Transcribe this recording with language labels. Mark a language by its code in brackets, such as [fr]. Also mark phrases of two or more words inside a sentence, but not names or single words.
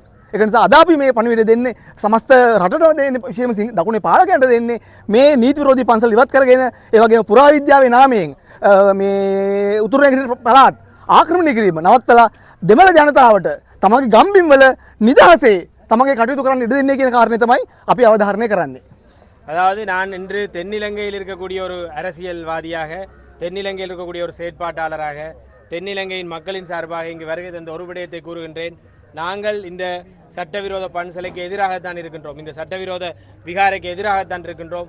[si] ඒක නිසා අද අපි මේ පණිවිඩය දෙන්නේ සමස්ත රටටම දෙන්නේ, විශේෂයෙන්ම දකුණේ පාලකයන්ට දෙන්නේ මේ නීති විරෝධී පන්සල ඉවත් කරගෙන ඒ වගේම පුරාවිද්‍යාවේ නාමයෙන් මේ උතුරු නැගෙනහිර පළාත් ආක්‍රමණය කිරීම නවත්තලා දෙමළ ජනතාවට තමගේ ගම්බිම් වල නිදහසේ තමගේ කටයුතු කරන්න ඉඩ දෙන්නේ කියන කාරණේ තමයි අපි අවධාරණය කරන්නේ. [ta] அதாவது நான் இன்று தென்னிலங்கையில் இருக்கக்கூடிய ஒரு அரசியல்வாதியாக, தென்னிலங்கையில் இருக்கக்கூடிய ஒரு செயற்பாட்டாளராக, தென்னிலங்கையின் மக்களின் சார்பாக இங்கு வருகை தந்த ஒரு விடயத்தை கூறுகின்றேன். நாங்கள் இந்த சட்டவிரோத பன்சலைக்கு எதிராகத்தான் இருக்கின்றோம், இந்த சட்டவிரோத விகாரைக்கு எதிராகத்தான் இருக்கின்றோம்.